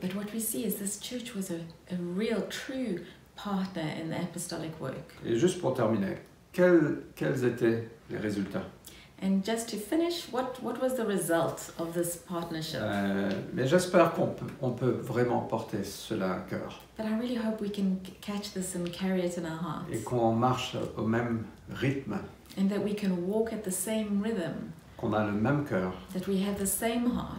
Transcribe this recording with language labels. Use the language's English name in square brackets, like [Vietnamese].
[English] But what we see is this church was a real, true partner in the apostolic work. [French] Et juste pour terminer, quels étaient les résultats? [English] And just to finish, what was the result of this partnership? [French] Mais j'espère qu'on peut vraiment porter cela à cœur [English] But I really hope we can catch this and carry it in our hearts. [French] et qu'on marche au même rythme, [English] And that we can walk at the same rhythm, [French] qu'on a le même cœur, that we have the same heart,